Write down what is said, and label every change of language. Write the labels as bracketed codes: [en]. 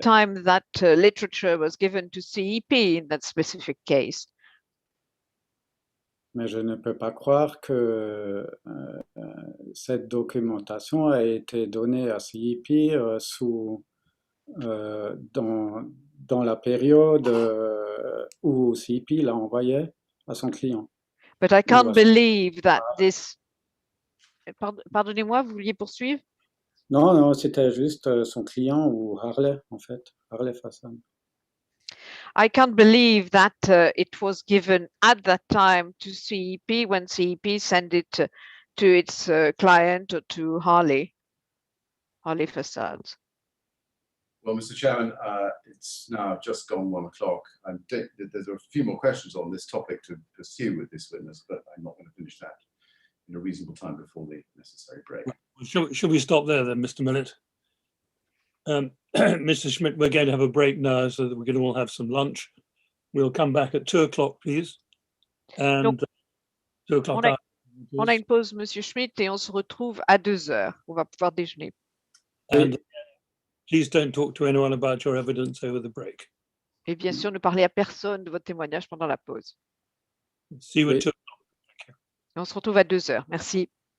[en] time that literature was given to CEP in that specific case. [fr] mais je ne peux pas croire que cette documentation a été donnée à CEP dans la période où CEP l'a envoyé à son client. [en] But I can't [fr] à son- [en] believe that this. [fr] Pardonnez-moi, vous vouliez poursuivre? Non, c'était juste son client ou Harley, en fait, Harley Fassan. [en] I can't believe that it was given at that time to CEP when CEP sent it to its client or to Harley Facades. Well, Mr. Chairman, it's now just gone 1 o'clock. There's a few more questions on this topic to pursue with this witness, but I'm not going to finish that in a reasonable time before the necessary break. Should we stop there then, Mr. Millett? Mr. Schmidt, we're going to have a break now so that we can all have some lunch. We'll come back at 2 o'clock, please. And [fr] Donc, [en] 2 o'clock. [fr] On a une pause, Monsieur Schmidt, et on se retrouve à 2 heures. On va pouvoir déjeuner. [en] And please don't talk to anyone about your evidence over the break. [fr] Et bien sûr, ne parlez à personne de votre témoignage pendant la pause. [en] See you at 2 o'clock. [fr] Et on se retrouve à 2 heures. Merci.